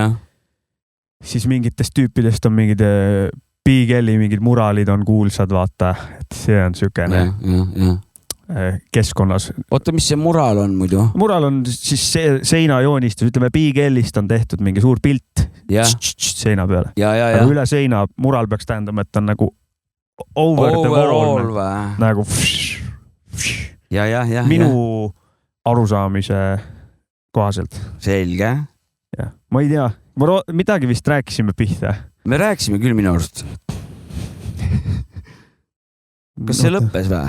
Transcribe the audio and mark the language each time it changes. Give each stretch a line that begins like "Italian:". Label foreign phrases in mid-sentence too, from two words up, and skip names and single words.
Estonian: Siis mingitest tüüpidest on mingid Piigelli mingid muraalid on kuulsad, vaata, et see on sükene keskkonnas. Oota, mis see muraal on muidu? Muraal on siis seinajoonistus, ütleme Piigellist on tehtud mingi suur pilt seina peale. Aga üle seina muraal peaks tähendama, et on nagu
English: over the wall.
Estonian: Nagu minu arusaamise kohaselt. Selge. Ma ei tea, midagi vist rääkisime pihta. Me rääkisime küll minu arust. Kas see lõppes või?